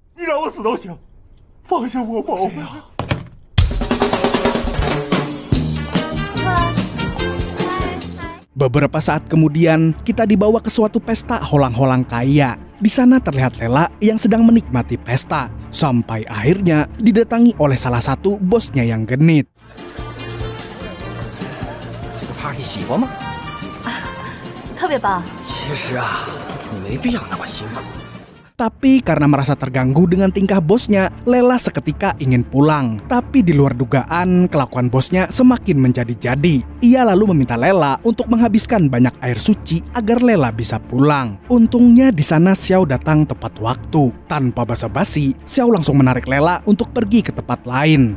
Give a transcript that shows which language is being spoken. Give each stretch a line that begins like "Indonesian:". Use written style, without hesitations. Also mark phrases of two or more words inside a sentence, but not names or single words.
Indonesian: Beberapa saat kemudian, kita dibawa ke suatu pesta holang-holang kaya. Di sana terlihat Lela yang sedang menikmati pesta, sampai akhirnya didatangi oleh salah satu bosnya yang genit.
Chinese: 这个 party 喜欢吗？特别棒。其实啊，你没必要那么兴奋。
Indonesian: Tapi karena merasa terganggu dengan tingkah bosnya, Lela seketika ingin pulang. Tapi di luar dugaan, kelakuan bosnya semakin menjadi-jadi. Ia lalu meminta Lela untuk menghabiskan banyak air suci agar Lela bisa pulang. Untungnya di sana Xiao datang tepat waktu. Tanpa basa-basi, Xiao langsung menarik Lela untuk pergi ke tempat lain.